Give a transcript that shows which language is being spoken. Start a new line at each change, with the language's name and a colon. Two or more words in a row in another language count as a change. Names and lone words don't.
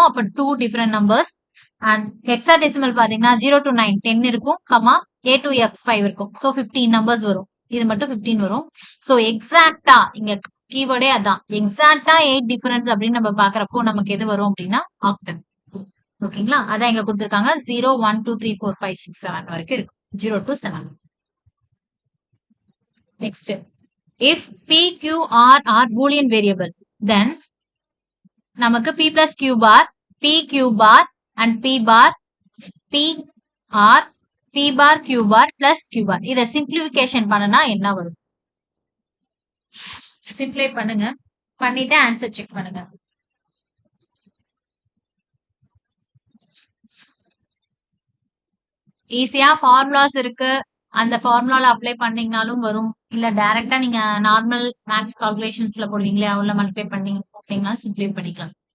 Tamil: அப்ப
English: 2 different numbers. and hexa decimal
Tamil: பாத்தீங்கன்னா 0 to 9 10 இருக்கும், கமா A to F 5 இருக்கும்.
English: so 15 numbers
Tamil: வரும். இது மட்டும் 15 வரும்.
English: so exactly
Tamil: இங்க கீவேர்டே அதான்.
English: exactly 8 difference
Tamil: அப்படின்னு நம்ம பாக்குறப்போ நமக்கு எது வரும் அப்படின்னா ஆக்டல். ஓகேங்களா? அதான் இங்க கொடுத்திருக்காங்க. 0 1 2 3 4 5 6 7 வரைக்கும் இருக்கு. 0 to 7.
English: நெக்ஸ்ட், if p q r are boolean variable, then நமக்கு p plus q bar, p q bar and p bar, p r, p bar q bar plus q bar.
Tamil: இத சிம்பிளிஃபிகேஷன் பண்ணனா என்ன வரும்? சிம்பிளை பண்ணுங்க. பண்ணிட்டு
English: answer check
Tamil: பண்ணுங்க. ஈஸியா ஃபார்முலாஸ் இருக்கு. அந்த ஃபார்முலால அப்ளை பண்ணீங்கனாலும் வரும். இல்ல டைரக்டா நீங்க
English: normal maths calculations
Tamil: போடுவீங்களே அவ்வளவு மல்டிப்ளை பண்ணி போட்டீங்கன்னா சிம்பிளை பண்ணிக்கலாம்.